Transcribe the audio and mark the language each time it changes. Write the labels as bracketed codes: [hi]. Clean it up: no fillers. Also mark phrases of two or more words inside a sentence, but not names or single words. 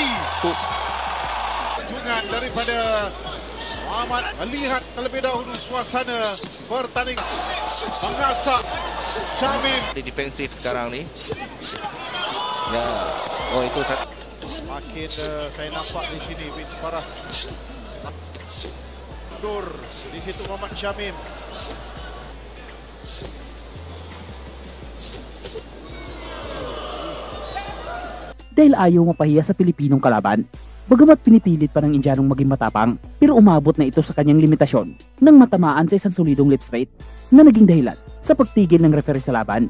[ms] Jungan daripada Muhammad melihat terlebih dahulu suasana pertandingan mengasak Shamim. Dia defensif sekarang ni. Ya, itu makin saya nampak di sini Vince Paras mundur di situ Muhammad Shamim. [tl] Dahil ayaw mapahiya sa Pilipinong kalaban, bagamat pinipilit pa ng Indianong maging matapang, pero umabot na ito sa kanyang limitasyon nang matamaan sa isang solidong [en] lip straight [tl] na naging dahilan sa pagtigil ng referee sa laban.